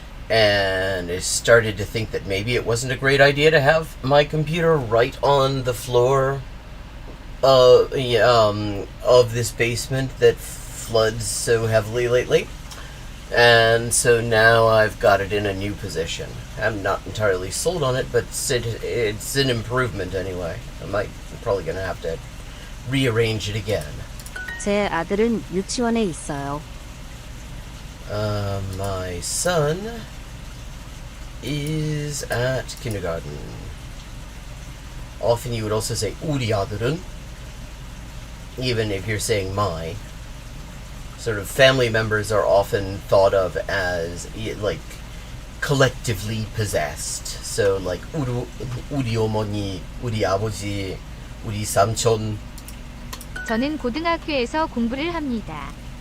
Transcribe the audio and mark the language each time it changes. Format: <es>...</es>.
<en>And I started to think that maybe it wasn't a great idea to have my computer right on the floor of this basement that floods so heavily lately. And so now I've got it in a new position. I'm not entirely sold on it, but it's an improvement anyway. I'm probably going to have to rearrange it again.</en> <ko>제 아들은 유치원에 있어요.</ko> <en>My son is at kindergarten. Often you would also say</en> <ko>우리 아들은,</ko> <en>even if you're saying my. Sort of family members are often thought of as collectively possessed.</en> <ko>So 우리 어머니, 우리 아버지, 우리 삼촌. 저는 고등학교에서 공부를 합니다.</ko>